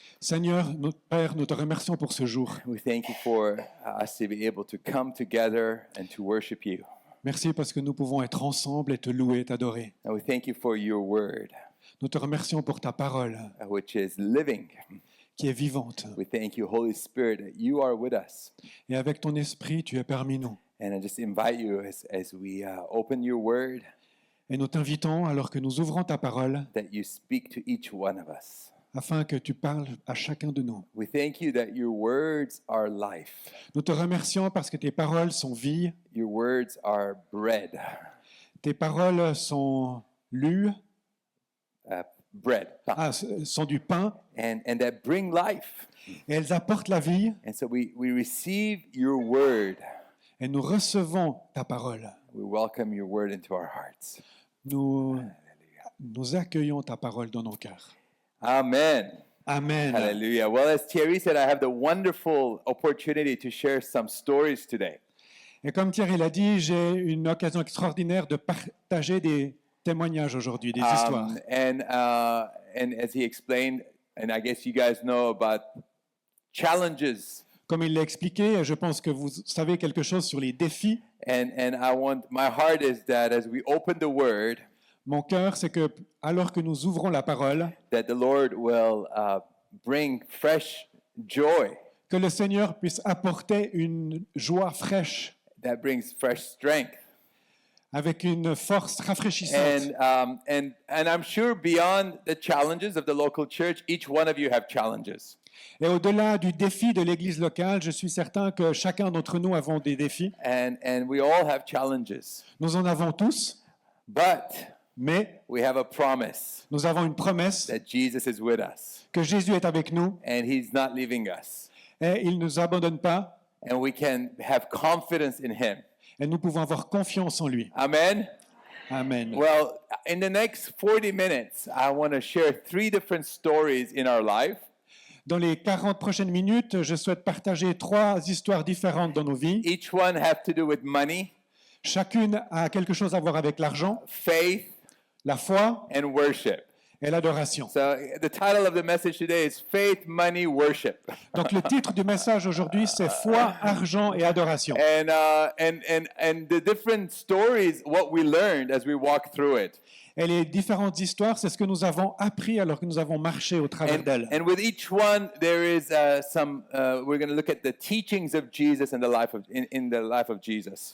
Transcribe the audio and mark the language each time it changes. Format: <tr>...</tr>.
<fr>Seigneur, notre Père, nous te remercions pour ce jour.</fr> <en>We thank you for us to be able to come together and to worship you.</en> <fr>Merci parce que nous pouvons être ensemble et te louer, t'adorer.</fr> <en>And we thank you for your word,</en> <fr>Nous te remercions pour ta parole</fr> <en>which is living.</en> <fr>qui est vivante.</fr> <en>We thank you, Holy Spirit, that you are with us.</en> <fr>Et avec ton esprit, tu es parmi nous.</fr> <en>And I just invite you as we open your word,</en> <fr>Et nous t'invitons, alors que nous ouvrons ta parole,</fr> <en>that you speak to each one of us.</en> <fr>afin que tu parles à chacun de nous.</fr> <en>We thank you that your words are life.</en> <fr>Nous te remercions parce que tes paroles sont vie,</fr> <en>Your words are bread.</en> <fr>tes paroles sont lues,</fr> <en>Bread.</en> <fr>sont du pain,</fr> <en>And that bring life.</en> <fr>et elles apportent la vie,</fr> <en>And so we receive your word.</en> <fr>et nous recevons ta parole.</fr> <en>We welcome your word into our hearts.</en> <fr>Nous accueillons ta parole dans nos cœurs.</fr> <en>Amen.</en> <fr>Amen.</fr> <en>Hallelujah. Well, as Thierry said, I have the wonderful opportunity to share some stories today.</en> <fr>Et comme Thierry l'a dit, j'ai une occasion extraordinaire de partager des témoignages aujourd'hui, des histoires.</fr> <en>And as he explained, and I guess you guys know about challenges.</en> <fr>Comme il l'a expliqué, je pense que vous savez quelque chose sur les défis.</fr> <en>And my heart is that as we open the word,</en> <fr>Mon cœur, c'est que alors que nous ouvrons la parole,</fr> <en>that the Lord will bring fresh joy,</en> <fr>que le Seigneur puisse apporter une joie fraîche,</fr> <en>that brings fresh strength.</en> <fr>avec une force rafraîchissante.</fr> <en>And I'm sure beyond the challenges of the local church, each one of you have challenges.</en> <fr>Et au-delà du défi de l'Église locale, je suis certain que chacun d'entre nous avons des défis.</fr> <en>And we all have challenges.</en> <fr>Nous en avons tous,</fr> <en>But</en> <fr>mais</fr> <en>we have a promise</en> <fr>nous avons une promesse</fr> <en>that Jesus is with us</en> <fr>que Jésus est avec nous</fr> <en>and he's not leaving us.</en> <fr>et il ne nous abandonne pas</fr> <en>And we can have confidence in him.</en> <fr>et nous pouvons avoir confiance en lui.</fr> <en>Amen.</en> <fr>Amen.</fr> <en>Well, in the next 40 minutes, I want to share 3 different stories in our life.</en> <fr>Dans les 40 prochaines minutes, je souhaite partager 3 histoires différentes dans nos vies.</fr> <en>Each one have to do with money,</en> <fr>Chacune a quelque chose à voir avec l'argent,</fr> <en>faith,</en> <fr>la foi</fr> <en>and worship.</en> <fr>et l'adoration.</fr> <en>So the title of the message today is Faith, Money, Worship.</en> <fr>Donc le titre du message aujourd'hui, c'est foi, argent et adoration.</fr> <en>And the different stories, what we learned as we walk through it.</en> <fr>Et les différentes histoires, c'est ce que nous avons appris alors que nous avons marché au travers d'elles.</fr> <en>And with each one, there is we're going to look at the teachings of Jesus and the life of, in the life of Jesus.</en>